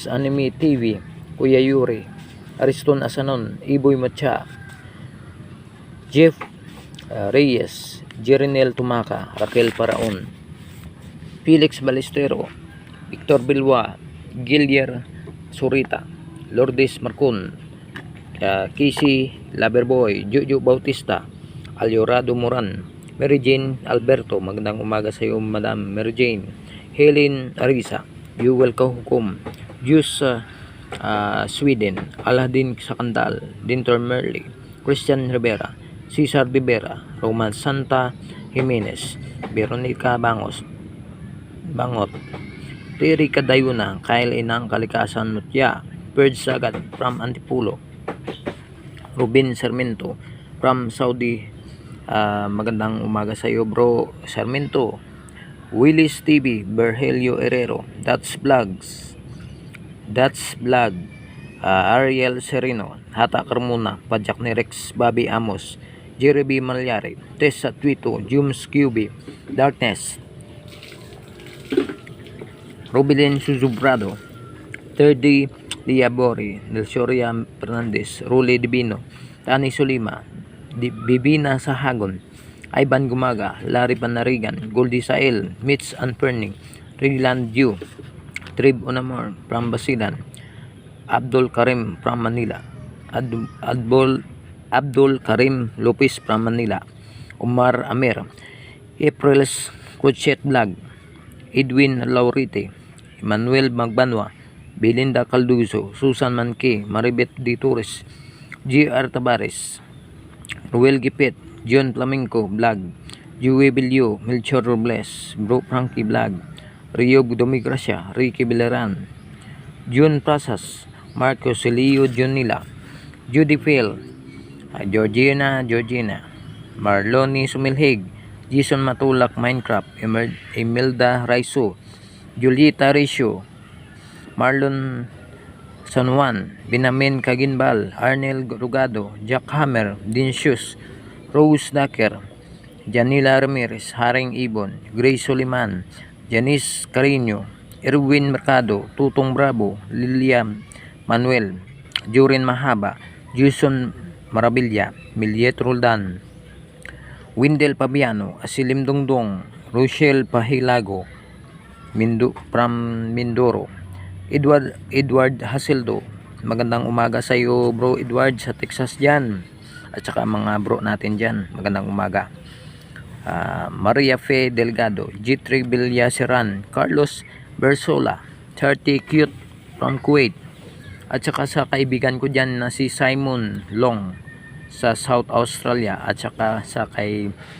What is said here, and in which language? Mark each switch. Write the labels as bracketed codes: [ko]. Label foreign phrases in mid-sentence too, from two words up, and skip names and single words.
[tl] Anime TV, Kuya Yuri, Ariston Asanon, Iboy Matcha, Jeff Reyes, Jerinel Tumaka, Raquel Paraon, Felix Balestero, Victor Bilwa, Gillier Surita, Lourdes Marcon, Casey Laberboy, Jojo Bautista, Aliorado Moran, Mary Jane Alberto, magandang umaga sa iyo, Madam Mary Jane, Helen Arisa, Yuwel Kahukum, Jus Sweden, Aladin Sakandal, Dinter Merli, Christian Rivera, Cesar Rivera, Roman Santa Jimenez, Veronica Bangot, Terry Kadayuna, Kyle Inang Kalikasan Mutya, Bird Sagat from Antipulo, Rubin Sarmiento from Saudi. Magandang umaga sa iyo, bro Sarmiento. Willis TV, Berhelio Herrero, That's Vlog, Ariel Serino, Hata Carmona, Pajak ni Rex, Bobby Amos, Jerry B. Malyari, Tessa Twito, Jums QB, Darkness, Rubilin Suzubrado, 3D Liabori, Nelsoria Fernandez, Rule Divino, Tani Solima, Bibina Sahagon, Ivan Gumaga, Larry Panarigan, Goldie Sael, Mitch Anperning, Rigland Yu, Trib Unamor from Basilan, Abdul Karim from Manila, Abdul Karim Lopez from Manila, Omar Amer, April's Crochet Vlog, Edwin Laurite, Emmanuel Magbanwa, Belinda Calduzo, Susan Manque, Maribet D. Torres, G.R. Tabares, Ruel Gipit, John Flamenco Vlog, Joey Bilio, Melchor Robles, Bro Frankie Vlog, Rio Domigracia, Ricky Bilaran, June Prasas, Marco Celio Junila, Judy Phil, Georgina, Marloni Sumilhig, Jason Matulak Minecraft, Imelda Raiso, Julieta Ricio, Marlon San Juan, Binamin Kaginbal, Arnel Rugado, Jack Hammer, Dincius, Rose Daker, Janila Ramirez, Haring Ibon, Grace Soliman, Janice Carino, Erwin Mercado, Tutong Bravo, Lilian Manuel, Jurin Mahaba, Jason Marabilla, Miliet Roldan, Windel Pabiano, Asilim Dongdong, Rochelle Pahilago, from Mindoro, Edward Hasildo. Magandang umaga sa iyo, bro Edward, sa Texas dyan, at saka mga bro natin dyan, magandang umaga. Maria Fe Delgado, G3 Bilyasiran, Carlos Bersola, 30 Cute from Kuwait, at saka sa kaibigan ko dyan na si Simon Long, sa South Australia at saka sa kay